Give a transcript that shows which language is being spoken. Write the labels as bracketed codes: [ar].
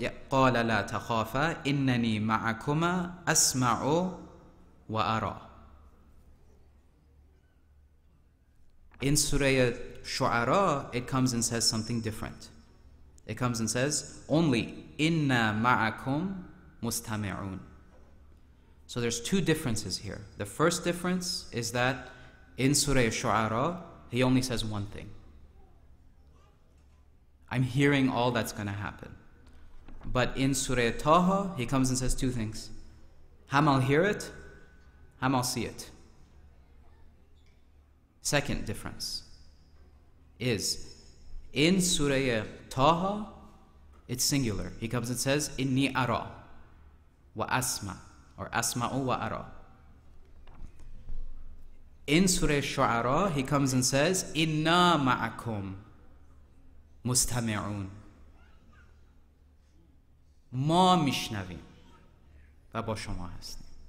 [ar] قال لا تخافا إنني معكما أسمع وأرى. [en] In Surah Shu'ara, it comes and says something different. It comes and says only [ar] إِنَّا مَعَكُمْ مُسْتَمِعُونَ. [en] So there's 2 differences here. The first difference is that in Surah Shu'ara, he only says one thing. I'm hearing all that's going to happen. But in Surah Taha, he comes and says two things. Ham I'll hear it, Ham I'll see it. Second difference is in Surah Taha, it's singular. He comes and says, [ar] Inni ara wa asma, or asma'u wa ara. [en] In Surah Shu'ara, he comes and says, [ar] Inna ma'akum mustami'un. [fa] ما میشنویم و با شما هستیم.